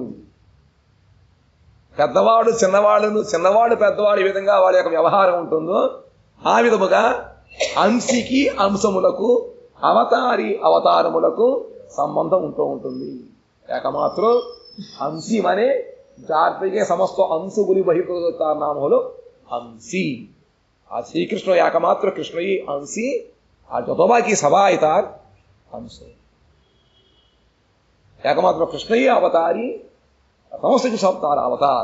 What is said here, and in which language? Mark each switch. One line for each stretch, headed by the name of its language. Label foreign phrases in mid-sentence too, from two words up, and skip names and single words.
Telugu: పెద్దవాడు చిన్నవాడును, చిన్నవాడు పెద్దవాడు ఈ విధంగా వాడి యొక్క వ్యవహారం ఉంటుందో ఆ విధముగా అంశికి అంశములకు అవతారి అవతారములకు సంబంధం ఉంటూ ఉంటుంది.
Bangla: একমাত্র অংশী মানে যার থেকে সমস্ত অংশগুলি বহির্গত তার নাম হলো अंशी। আর শ্রীকৃষ্ণ একমাত্র কৃষ্ণই अंशी, আর যত বাকি সবাই তার अंश। একমাত্র কৃষ্ণই অবতারী, সমস্ত কিছু সব তার অবতার।